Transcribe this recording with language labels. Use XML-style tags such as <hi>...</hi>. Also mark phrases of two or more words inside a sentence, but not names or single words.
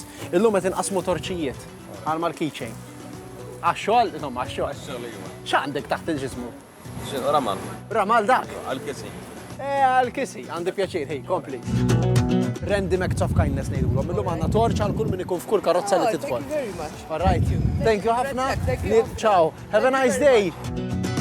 <mt>Illum qed inqasmu torċijiet għal markiċejn. Għax-xogħol, insomma, għax-xogħol. X'għandek taħt il-ġismu? Ramal. Ramal dak. Għal-kisi. Għal-kisi, għandi pjaċir, hej, kompli.</mt> <en>Randy Acts of Kindness</en> <mt>ngħidulhom. Illum għandna torċ għal kull min ikun f'kull karozza li tidħol.</mt> <en>Thank you very much. All right. Thank you ħafna. Ciao. Have a nice day.</en>